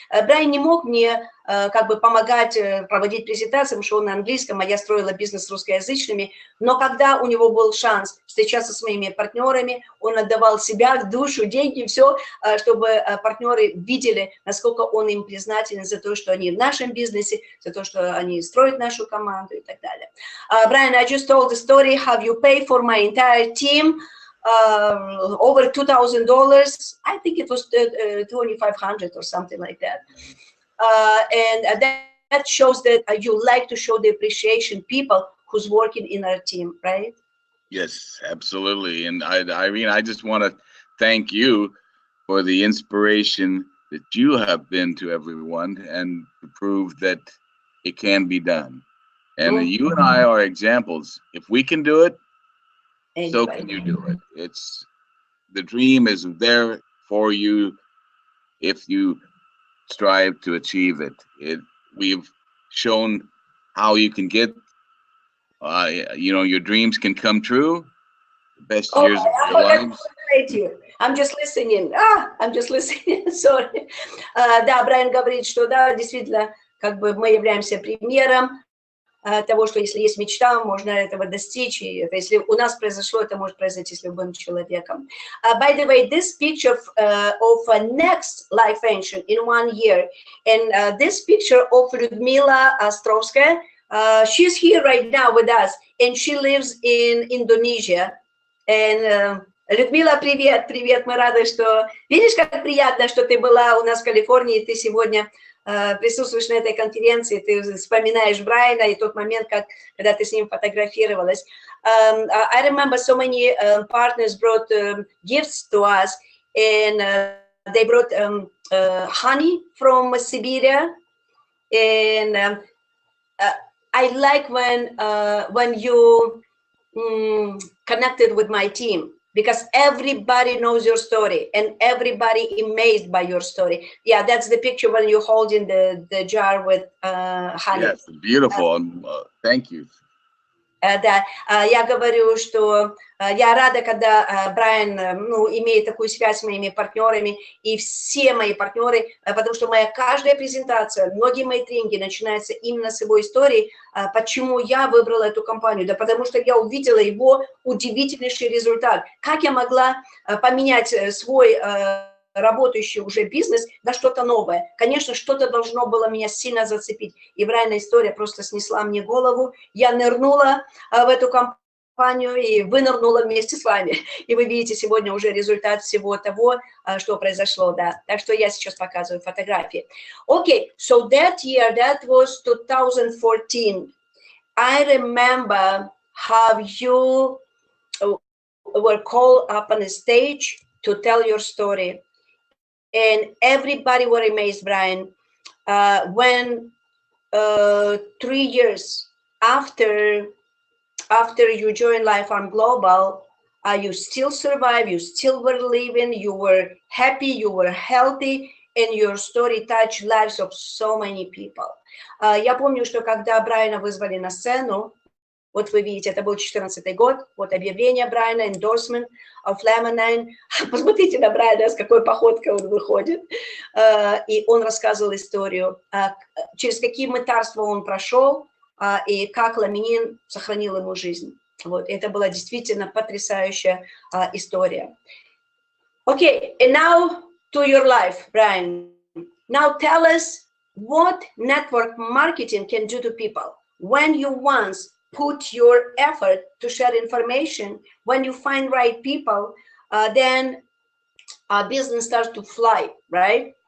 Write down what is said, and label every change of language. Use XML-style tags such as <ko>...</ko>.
<ru>Брайан не мог мне как бы помогать проводить презентации, потому что он на английском, а я строила бизнес с русскоязычными, но когда у него был шанс встречаться с моими партнерами, он отдавал себя, душу, деньги, все, чтобы партнеры видели, насколько он им признателен за то, что они в нашем бизнесе, за то, что они строят нашу команду и так далее.</ru> <en>Brian, I just told the story how you pay for my entire team. Over $2,000. I think it was 2,500 or something like that. And that shows that you like to show the appreciation people who's working in our team, right? Yes, absolutely. And Irene, I just want to thank you for the inspiration that you have been to everyone and to prove that it can be done. And you and I are examples. If we can do it, so can you do it. It's the dream is there for you if you strive to achieve it. We've shown how you can get, your dreams can come true. The best years of your lives. I'm just listening. I'm just listening. Sorry.</en> <ru>Да, Брайан говорит, что да, действительно, как бы мы являемся примером. того, что если есть мечта, можно этого достичь. И это, если у нас произошло, это может произойти с любым человеком.</ru> <en>By the way, this picture of a next life venture in 1 year, and this picture of Людмила Островская, she's here right now with us, and she lives in Indonesia.</en> <ru>And Людмила, привет, привет, мы рады, что... Видишь, как приятно, что ты была у нас в Калифорнии, и ты сегодня присутствуешь на этой конференции, ты вспоминаешь Брайана и тот момент, когда ты с ним фотографировалась.</ru> <en>I remember so many partners brought gifts to us, and they brought honey from Siberia, and I like when you connected with my team, because everybody knows your story and everybody amazed by your story. Yeah, that's the picture when you're holding the jar with honey. Yes, beautiful. Thank you.</en> <ru>Да, я говорю, что я рада, когда Брайан, ну, имеет такую связь с моими партнерами, и все мои партнеры, потому что моя каждая презентация, многие мои тренинги начинаются именно с его истории. Почему я выбрала эту компанию? Да потому что я увидела его удивительнейший результат. Как я могла поменять свой работающий уже бизнес на что-то новое. Конечно, что-то должно было меня сильно зацепить. И Брайана история просто снесла мне голову. Я нырнула в эту компанию и вынырнула вместе с вами. И вы видите сегодня уже результат всего того, что произошло. Да. Так что я сейчас показываю фотографии.</ru> <en>Okay, so that year, that was 2014. I remember how you were called up on the stage to tell your story. And everybody were amazed, Brian, when 3 years after you joined Life Farm Global, you still survived, you still were living, you were happy, you were healthy, and your story touched lives of so many people.</en> <ru>Я помню, что когда Брайана вызвали на сцену, вот вы видите, это был 2014 год, вот объявление Брайана,</ru> <en>endorsement of Laminine.</en> <ru>Посмотрите на Брайана, с какой походкой он выходит. И он рассказывал историю, через какие мытарства он прошел, и как Laminine сохранил ему жизнь. Вот, это была действительно потрясающая история.</ru> <en>Okay, and now to your life, Brian. Now tell us what network marketing can do to people. When you once put your effort to share information, when you find right people, then business starts to fly, right?</en>